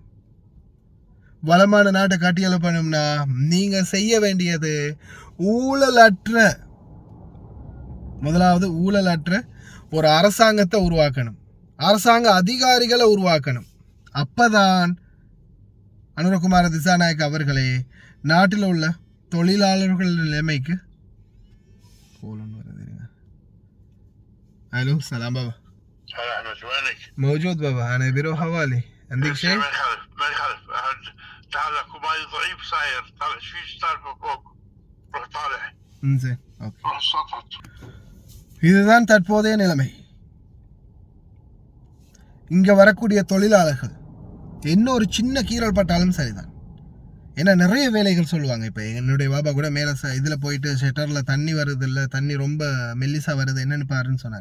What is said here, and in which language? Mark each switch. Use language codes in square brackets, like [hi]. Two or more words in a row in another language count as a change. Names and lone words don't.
[ta] வளமான நாட்டை கட்டியெழுப்பணும்னா நீங்கள் செய்ய வேண்டியது முதலாவது ஊழலற்ற ஒரு அரசாங்கத்தை உருவாக்கணும், அரசாங்க அதிகாரிகளை உருவாக்கணும். அப்பதான் அனுரகுமார திசாநாயக் அவர்களே நாட்டில் உள்ள தொழிலாளர்கள் நிலைமைக்கு [ar] الو سلام بابا. هلا احمد وينك؟ موجود بابا انا بيرو حوالي عندك شيء؟ ما يخالف تعال اكو ماي ضعيف صاير طالع شو صار فوق روح طالع انزين اوكي روح السطح. [ta] இதுதான் தற்போதைய நிலைமை. இங்க வரக்கூடிய தொழிலாளர்கள் என்ன ஒரு சின்ன கீறல் பட்டாலும் சரிதான். ஏன்னா நிறைய வேலைகள் சொல்லுவாங்க. இப்போ என்னுடைய பாபா கூட மேலே இதில் போயிட்டு ஷட்டரில் தண்ணி வருது இல்லை, தண்ணி ரொம்ப மெல்லிசாக வருது, என்னென்னு பாருன்னு சொன்னார்.